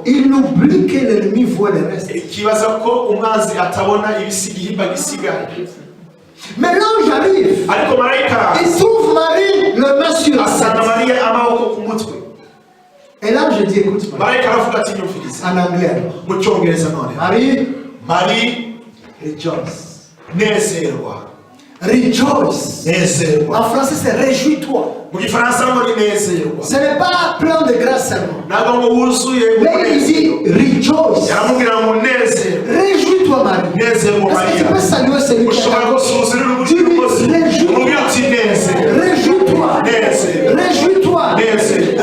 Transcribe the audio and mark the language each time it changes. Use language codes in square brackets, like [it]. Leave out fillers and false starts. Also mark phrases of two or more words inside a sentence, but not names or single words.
[fr] Il oublie que l'ennemi voit le reste. [rw] ikibaza ko umwanzi atabona igihimba gisigaye [fr] Mais l'ange arrive. [rw] ariko marayika araza [fr] Il trouve Marie le main sur la [rw] asanga [fr] tête. [rw] mariya amaboko ku mutwe [fr] Et l'ange dit, écoute, Marie. [rw] marayika aravuga ati nyumviriza [fr] En anglais alors. [rw] mu cyongereza none [fr] Marie, [rw] mari [en] rejoice. [rw] nezerwa [en] Rejoice. [rw] nezerwa [fr] En français, c'est réjouis-toi. [rw] mu gifaransa ngo ni nezerwa [fr] Ce n'est pas plein de grâce seulement. [rw] ntabwo ngo wuzuye [fr] Mais il dit rejoice. [rw] yaramubwira ngo nezerwa [fr] Réjouis-toi, Marie. [rw] nezerwa [fr] Est-ce que tu [rw] mariya [fr] peux saluer celui qui est [rw] ushobora [fr] là? [rw] gusuhuzanya n'uburyo [fr] Dis-lui, [rw] bwose [fr] réjouis-toi. [rw] umubwira uti nezerwa [fr] Réjouis-toi. [rw] nezerwa [fr] Réjouis-toi. [rw] nezerwa